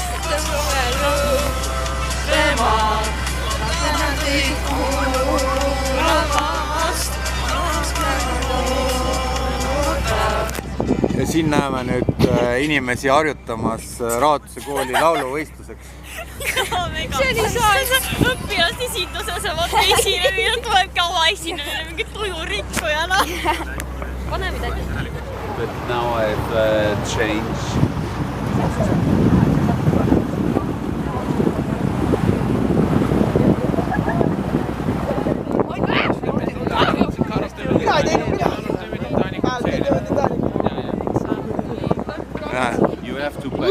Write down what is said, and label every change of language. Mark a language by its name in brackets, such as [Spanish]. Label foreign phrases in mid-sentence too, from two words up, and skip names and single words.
[Estonian] Ja siin näeme nüüd inimesi harjutamas Raatuse kooli lauluvõistluseks. See oli õpilasesinduse, sa vaata esinemine, tuleb ka oma esinemine mingi tujurikkujana. Pane midagi. [English] But now I've changed. You have to play.